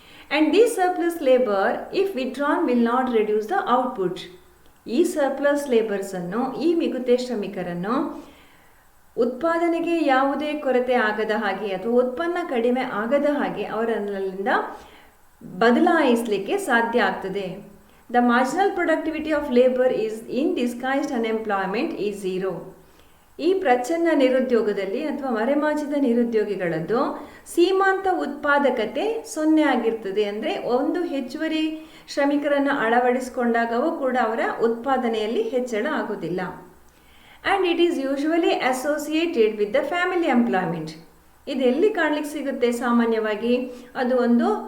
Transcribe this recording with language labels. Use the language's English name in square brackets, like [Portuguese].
[English] And these surplus labour if withdrawn will not reduce the output. [Kannada] ಈ surplus ಲೇಬರ್ಸನ್ನು, ಈ ಮಿಗುತೆ ಶ್ರಮಿಕರನ್ನು ಉತ್ಪಾದನೆಗೆ ಯಾವುದೇ ಕೊರತೆ ಆಗದ ಹಾಗೆ ಅಥವಾ ಉತ್ಪನ್ನ ಕಡಿಮೆ ಆಗದ ಹಾಗೆ ಅವರಲ್ಲಿಂದ ಬದಲಾಯಿಸಲಿಕ್ಕೆ ಸಾಧ್ಯ ಆಗ್ತದೆ. [English] The marginal productivity of labor is in disguised unemployment is zero. [Kannada] ಈ ಪ್ರಚ್ಛನ್ನ ನಿರುದ್ಯೋಗದಲ್ಲಿ ಅಥವಾ ಮರೆಮಾಚಿದ ನಿರುದ್ಯೋಗಿಗಳದ್ದು ಸೀಮಾಂತ ಉತ್ಪಾದಕತೆ 0 ಆಗಿರ್ತದೆ. ಅಂದರೆ ಒಂದು ಹೆಚ್ಚುವರಿ ಶ್ರಮಿಕರನ್ನು ಅಳವಡಿಸಿಕೊಂಡಾಗವೂ ಕೂಡ ಅವರ ಉತ್ಪಾದನೆಯಲ್ಲಿ ಹೆಚ್ಚಳ ಆಗೋದಿಲ್ಲ. [English] And it is usually associated with the family employment. [Kannada] ಇದು ಎಲ್ಲಿ ಕಾಣಲಿಕ್ಕೆ ಸಿಗುತ್ತೆ? ಸಾಮಾನ್ಯವಾಗಿ ಅದು ಒಂದು